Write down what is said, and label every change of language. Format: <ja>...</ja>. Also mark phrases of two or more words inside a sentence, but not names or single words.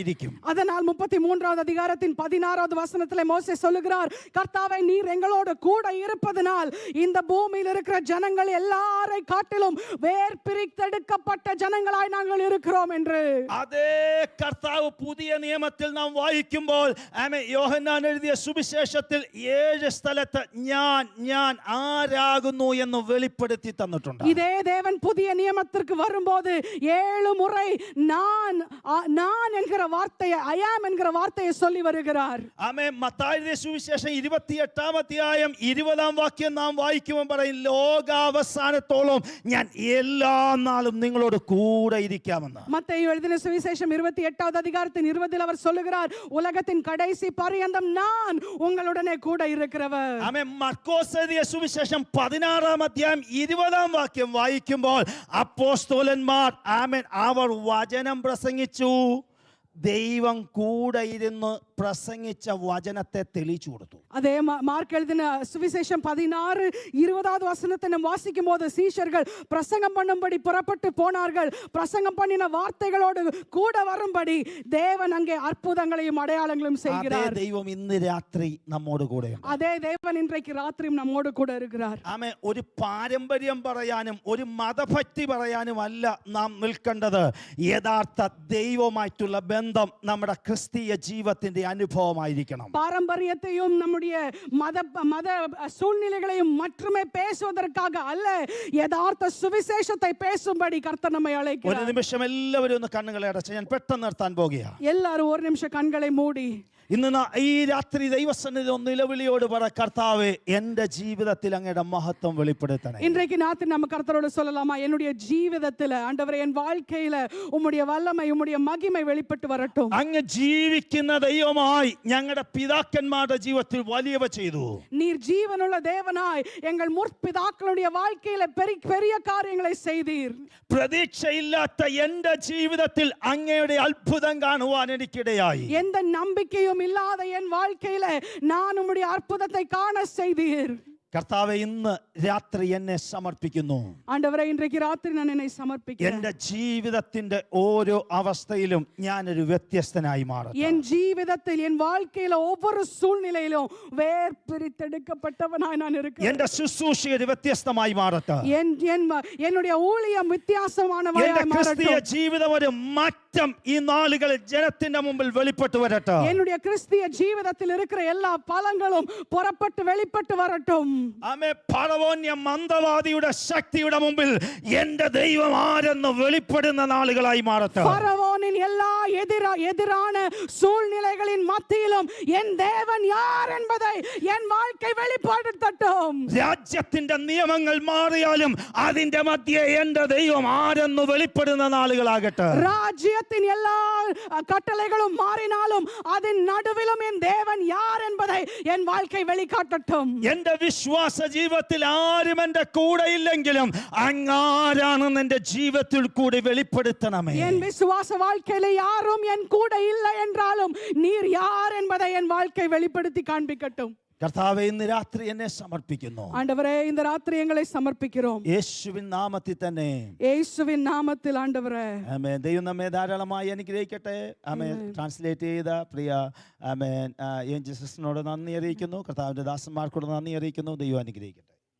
<ta>அதனால ஆகையால் 33வது அதிகாரத்தின் 16வது வசனத்திலே மோசே சொல்லுகிறார், கர்த்தாவே நீர் எங்களோடு கூட இருப்பதனால் இந்த பூமியில் இருக்கிற ஜனங்கள் எல்லாரை காட்டிலும் வேர் பிரித்தெடுக்கப்பட்ட ஜனங்களாய் நாங்கள் இருக்கிறோம் என்று.</ta> <ml>അതേ കർത്താവ് പുതിയ നിയമത്തിൽ നാം വായിക്കുമ്പോൾ യോഹന്നാൻ എഴുതിയ സുവിശേഷത്തിൽ 7 സ്ഥലത്ത് ഞാൻ ആരാകുന്നു എന്ന് വെളിപ്പെടുത്തി തന്നിട്ടുണ്ട്.</ml> <ta>இதே தேவன் புதிய நியமத்திற்கு வரும்போது 7 முறை நான் என்கிற வார்த்தையை,</ta> <en>I am</en> <ta>என்கிற வார்த்தையை சொல்லி வருகிறார்.</ta> <ml>മത്തായിയുടെ സുവിശേഷം 28-ാം അധ്യായം 20-ാം വാക്യം നാം വായിക്കുമ്പോൾ പറയും, ലോകാവസാനത്തോളം ഞാൻ എല്ലാ നാളും നിങ്ങളോട് കൂടെ ഇരിക്കാമെന്ന്.</ml> <ta>மத்தேயு எழுதின சுவிசேஷம் 28வது அதிகாரத்தின் 20ல் அவர் சொல்லுகிறார், உலகத்தின் கடைசி பரியந்தம் நான் உங்களுடனே கூட இருக்கிறவர்.</ta> <ml>മർക്കോസ് എഴുതിയ സുവിശേഷം 16-ാം അധ്യായം 20-ാം വാക്യം വായിക്കുമ്പോൾ അപ്പോസ്തലന്മാർ അവർ വചനം പ്രസംഗിച്ചു, ദൈവം കൂടെ ഇരുന്ന് പ്രസംഗിച്ച വചനത്തെ തെളിയിച്ചു കൊടുത്തു.</ml> <ta>அதே மார்க் எழுதின சுவிசேஷம் 16-20வது வசனத்தை நாம் வாசிக்கும் போது சீஷர்கள் பிரசங்கம் பண்ணும்படி புறப்பட்டு போனார்கள். பிரசங்கம் பண்ணின வார்த்தைகளோடு கூட வரும்படி தேவன் அங்கே அற்புதங்களையும் அடையாளங்களையும் செய்கிறார்.</ta> <ml>അതേ ദൈവം ഇന്ന് രാത്രി നമ്മോട് കൂടെയുണ്ട്.</ml> <ta>அதே தேவன் இன்றைக்கு ராத்திரியும் நம்மோடு கூட இருக்கிறார்.</ta> <ml>ഒരു പാരമ്പര്യം പറയാനും ഒരു മതഭക്തി പറയാനും അല്ല നാം നിൽക്കേണ്ടത്. യഥാർത്ഥ ദൈവമായിട്ടുള്ള ബന്ധം നമ്മുടെ ക്രിസ്തീയ ജീവിതത്തിന്റെ അനുഭവമായിരിക്കണം.</ml> <ta>பாரம்பரியத்தையும் நம்முடைய மத சூழ்நிலைகளையும் மட்டுமே பேசுவதற்காக அல்ல, யதார்த்த சுவிசேஷத்தை பேசும்படி கர்த்தர் நம்மை அழைக்கிறார்.</ta> <ml>ഒരു നിമിഷം എല്ലാവരും ഒന്ന് കണ്ണുകളെ അടച്ച് ഞാൻ പെട്ടെന്ന് നിർത്താൻ പോകുകയാണ്.</ml> <ta>எல்லாரும் ஒரு நிமிஷம் கண்களை மூடி</ta> <ml>ഇന്ന് ഈ രാത്രി ദൈവസന്നിധിയിൽ ഒന്ന് നിലവിളിയോട് പറ, കർത്താവേ എൻ്റെ ജീവിതത്തിൽ അങ്ങയുടെ മഹത്വം വെളിപ്പെടുത്തണേ.</ml> <ta>இன்றைக்கு ராத்திரி நம்ம கர்த்தரோடு சொல்லலாமா, என்னுடைய ஜீவிதத்தில் ஆண்டவரே என் வாழ்க்கையில உம்முடைய வல்லமை உம்முடைய மகிமை வெளிப்பட்டு வரட்டும்.</ta> <ml>അങ്ങ് ജീവിക്കുന്ന ദൈവമായി ഞങ്ങളുടെ പിതാക്കന്മാരുടെ ജീവിതത്തിൽ വലിയവ ചെയ്തു.</ml> <ta>நீர் ஜீவனுள்ள தேவனாய் எங்கள் முற்பிதாக்களுடைய வாழ்க்கையில பெரிய காரியங்களை செய்தீர்.</ta> <ml>പ്രതീക്ഷയില്ലാത്ത എൻ്റെ ജീവിതത്തിൽ അങ്ങയുടെ അത്ഭുതം കാണുവാൻ എനിക്കിടയായി.</ml> <ta>எந்த நம்பிக்கையும் இல்லாத என் வாழ்க்கையில நான் உம்முடைய அற்புதத்தை காண செய்தீர்.</ta> <ml>കർത്താവേ ഇന്ന് രാത്രി എന്നെ സമർപ്പിക്കുന്നു.</ml> <ta>ஆண்டவரே இன்றைக்கு ராத்திரி நான் என்னை சமர்ப்பிக்கிறேன்.</ta> <ml>എൻ്റെ ജീവിതത്തിന്റെ ഓരോ അവസ്ഥയിലും ഞാനൊരു വ്യത്യസ്തനായി മാറും.</ml> <ta>என் ஜீவிதத்தில் என் வாழ்க்கையில ஒவ்வொரு சூழ்நிலையிலும் வேர் பிரித்தெடுக்கப்பட்டவனாய் நான் இருக்கிறேன்.</ta> <ml>എൻ്റെ ശുശ്രൂഷ ഒരു വ്യത്യസ്തമായി മാറട്ടെ.</ml> <ta>என்னுடைய ஊழியம் வித்தியாசமானவாய்</ta> <ml>എൻ്റെ ക്രിസ്തീയ</ml> <ta>மாறட்டும்.</ta> <ml>ജീവിതം ഒരു മാറ്റം ഈ നാളുകളിൽ ജനത്തിന്റെ മുമ്പിൽ വെളിപ്പെട്ടു വരട്ടെ.</ml> <ta>என்னுடைய கிறிஸ்தீய ஜீவிதத்தில் இருக்கிற எல்லா பலங்களும் புறப்பட்டு வெளிப்பட்டு வரட்டும்.</ta> <ml>ഫറവോന്യ മന്ദവാദിയുടെ ശക്തിയുടെ മുമ്പിൽ എൻ്റെ ദൈവം ആരെന്ന് വെളിപ്പെടുന്ന നാളുകളായി മാറട്ടെ.</ml> <ta>ഫറവോനിൻ എല്ലാ എതിരാன சூழ்நிலைகளின் மத்தியிலும் என் தேவன் யார் என்பதை என் வாழ்க்கை வெளிப்படுத்தட்டும்.</ta> <ml>രാജ്യത്തിന്റെ നിയമങ്ങൾ മാറിയാലും അതിന്റെ മധ്യേ എൻ്റെ ദൈവം ആരെന്ന് വെളിപ്പെടുന്ന നാളുകളാകട്ടെ.</ml> <ta>ராஜ்யத்தின் எல்லா கட்டளைகளும் மாறினாலும் அதன் நடுவிலும் என் தேவன் யார் என்பதை என் வாழ்க்கை வெளிக்காட்டட்டும்.</ta> <ml>എൻ്റെ വിശ്വാസ ജീവിതത്തിൽ ആരും എൻ്റെ കൂടെ ഇല്ലെങ്കിലും അങ്ങാരാണെന്ന് എൻ്റെ ജീവിതത്തിൽ കൂടി വെളിപ്പെടുത്തണമേ.</ml> <ta>என் விசுவாச வாழ்க்கையில யாரும் என் கூட இல்லை என்றாலும் நீர் யார் என்பதை என் வாழ்க்கை வெளிப்படுத்தி காண்பிக்கட்டும்.</ta> <ml>കർത്താവേ ഇന്ന് രാത്രി എന്നെ സമർപ്പിക്കുന്നു.</ml> <ta>ஆண்டவரே இந்த ராத்திரி எங்களை சமர்ப்பிக்கிறோம்.</ta> <ml>യേശുവിൻ നാമത്തിൽ തന്നെ. യേശുവിൻ നാമത്തിൽ ആண்டവരേ. ആമേൻ. ദൈവം നമ്മെ ധാരാളമായി അനുഗ്രഹിക്കട്ടെ. ആമേൻ. ട്രാൻസ്ലേറ്റ് ചെയ്ത പ്രിയ ആമേൻ ഏഞ്ചൽ സിസ്റ്ററിനോട് നന്ദി അറിയിക്കുന്നു. കർത്താവിന്റെ ദാസന്മാർക്കോട് നന്ദി അറിയിക്കുന്നു. ദൈവം അനുഗ്രഹിക്കട്ടെ.</ml>